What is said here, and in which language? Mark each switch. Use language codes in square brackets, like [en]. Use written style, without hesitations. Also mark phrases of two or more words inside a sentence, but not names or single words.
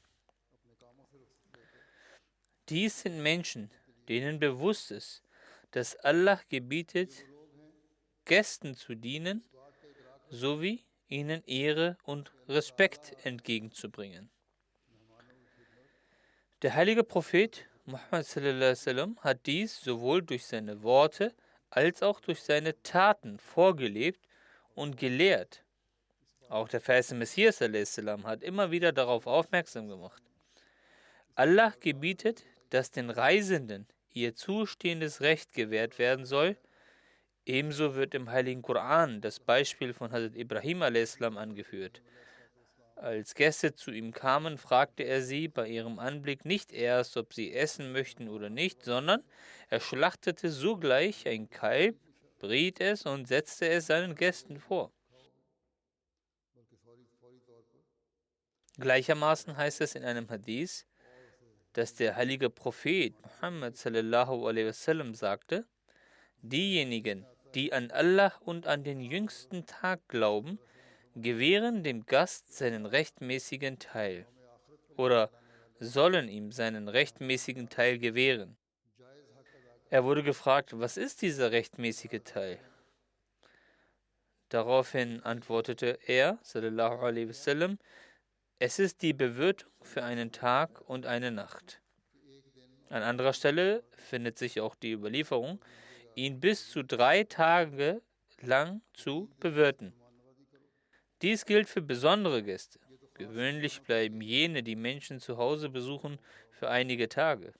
[de] Dies sind Menschen, denen bewusst ist, dass Allah gebietet, Gästen zu dienen, sowie ihnen Ehre und Respekt entgegenzubringen. Der heilige Prophet Muhammad [ar] صلى الله عليه وسلم [de] hat dies sowohl durch seine Worte als auch durch seine Taten vorgelebt und gelehrt. Auch der verheißene Messias [ar] صلى الله عليه وسلم [de] hat immer wieder darauf aufmerksam gemacht. Allah gebietet, dass den Reisenden ihr zustehendes Recht gewährt werden soll. Ebenso wird im Heiligen Koran das Beispiel von Hazrat Ibrahim a.s. angeführt. Als Gäste zu ihm kamen, fragte er sie bei ihrem Anblick nicht erst, ob sie essen möchten oder nicht, sondern er schlachtete sogleich ein Kalb, briet es und setzte es seinen Gästen vor. Gleichermaßen heißt es in einem Hadith, dass der heilige Prophet Muhammad [ar] صلى الله عليه وسلم [de] sagte: Diejenigen, die an Allah und an den jüngsten Tag glauben, gewähren dem Gast seinen rechtmäßigen Teil oder sollen ihm seinen rechtmäßigen Teil gewähren. Er wurde gefragt, was ist dieser rechtmäßige Teil? Daraufhin antwortete er, [ar] صلى الله عليه وسلم, [de] es ist die Bewirtung für einen Tag und eine Nacht. An anderer Stelle findet sich auch die Überlieferung, ihn bis zu 3 Tage lang zu bewirten. Dies gilt für besondere Gäste. Gewöhnlich bleiben jene, die Menschen zu Hause besuchen, für einige Tage.